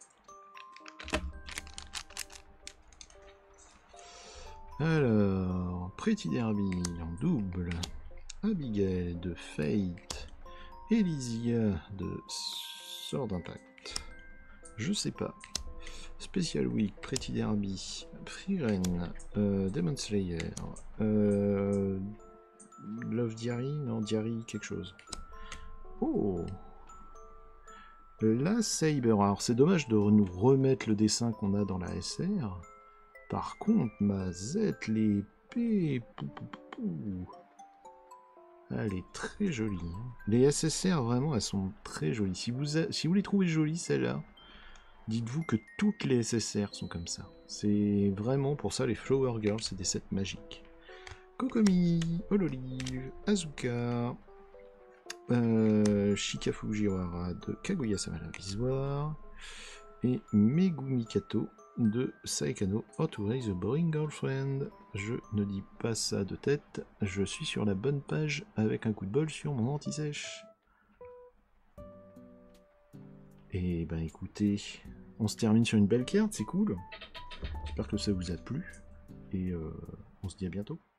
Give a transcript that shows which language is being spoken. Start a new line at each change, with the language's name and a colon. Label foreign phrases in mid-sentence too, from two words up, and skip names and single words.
French: Alors, Pretty Derby en double. Abigail de Fate. Elysia de Sword Impact. Je sais pas. Special Week, Pretty Derby, Frieren, Demon Slayer, Love Diary, non, Diary, quelque chose. Oh, la Saber, alors c'est dommage de nous remettre le dessin qu'on a dans la SR. Par contre, ma Z, l'épée, elle est très jolie. Hein. Les SSR, vraiment, elles sont très jolies. Si vous les trouvez jolies, celles-là, dites-vous que toutes les SSR sont comme ça. C'est vraiment pour ça les Flower Girls, c'est des sets magiques. Kokomi, Hololive, Azuka, Shika Fujiwara de Kaguya-sama l'Avisoire et Megumi Kato de Saekano How to Raise a Boring Girlfriend. Je ne dis pas ça de tête, je suis sur la bonne page avec un coup de bol sur mon anti-sèche. Et ben écoutez, on se termine sur une belle carte, c'est cool. J'espère que ça vous a plu. Et on se dit à bientôt.